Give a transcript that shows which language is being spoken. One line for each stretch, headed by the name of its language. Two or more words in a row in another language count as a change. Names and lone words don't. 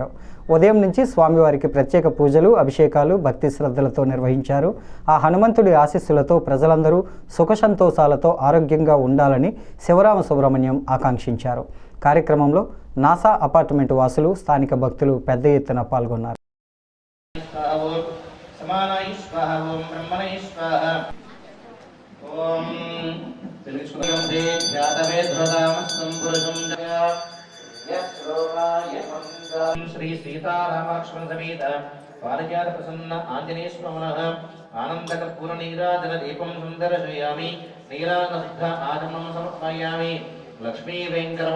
Telugu: ఉదయం నుంచి స్వామివారికి ప్రత్యేక పూజలు, అభిషేకాలు భక్తి శ్రద్ధలతో నిర్వహించారు. ఆ హనుమంతుడి ఆశీస్సులతో ప్రజలందరూ సుఖ సంతోషాలతో ఆరోగ్యంగా ఉండాలని శివరామ సుబ్రహ్మణ్యం ఆకాంక్షించారు. కార్యక్రమంలో నాసా అపార్ట్మెంట్ వాసులు, స్థానిక భక్తులు పెద్ద ఎత్తున పాల్గొన్నారు.
Sanskrit: श्री सीतारामलक्ष्मण समेत पारिजात प्रसन्न आंजनेय स्वामिनः आनंदकर्पूर नीराजन दीपं सुंदर्शयामि नीलानद्ध आचमनं समर्पयामि लक्ष्मी वेंकटरमण